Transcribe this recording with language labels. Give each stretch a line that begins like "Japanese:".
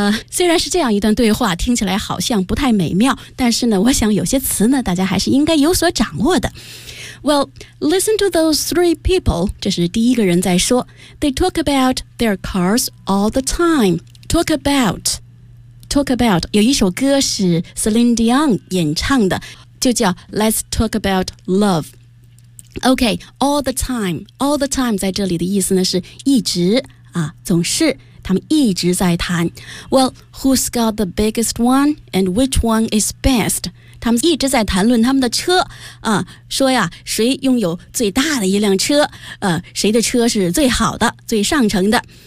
Chinese: 虽然是这样一段对话，听起来好像不太美妙，但是呢，我想有些词呢，大家还是应该有所掌握的。
English: Well, listen to those three people.
Chinese: 这是第一个人在说。
English: They talk about their cars all the time. Talk about.
Chinese: 有一首歌是 Celine Dion 演唱的，就叫 Let's Talk About Love.
English: Okay, all the time.
Chinese: All the time 在这里的意思呢是一直啊，总是。他们一直在谈。
English: Well, who's got the biggest one and which one is best?
Chinese: 他们一直在谈论他们的车啊，说呀，谁拥有最大的一辆车，谁的车是最好的、最上乘的。